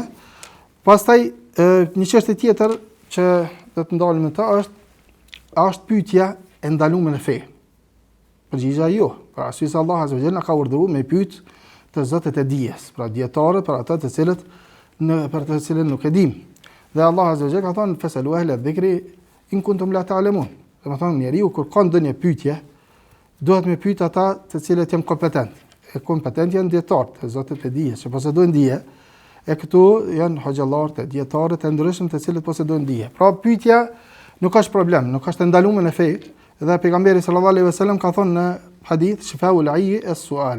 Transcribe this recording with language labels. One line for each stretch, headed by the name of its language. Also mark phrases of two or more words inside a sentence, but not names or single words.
Albanian: Pastaj një çështje tjetër që do të ndalim në të është pyetja e ndaluar në fe. Përgjigja jo, për arsye se Allahu
Arabic: عز وجل
Albanian: na ka urdhëruar me pyet të zotët e dijes, pra dietarët, për ata të cilët për të cilën nuk e dim.
Arabic: Dhe Allah عز وجل
Albanian: ka thënë
Arabic: فاسألوا أهل الذكر إن كنتم لا تعلمون.
Albanian: Do të thonë njeriu kur ka ndonjë pyetje, duhet me pyet ata të cilët janë kompetent. E kompetent janë dietarët, zotët e dijes, që posedojnë dije. E këtu janë hoxhallarët, dietarët e ndryshëm të cilët posedojnë dije. Pra pyetja nuk është problem, nuk është ndaluar në fe, dhe pejgamberi
Arabic: صلى الله عليه وسلم
Albanian: ka thënë në hadith
Arabic: شفاء العي السؤال.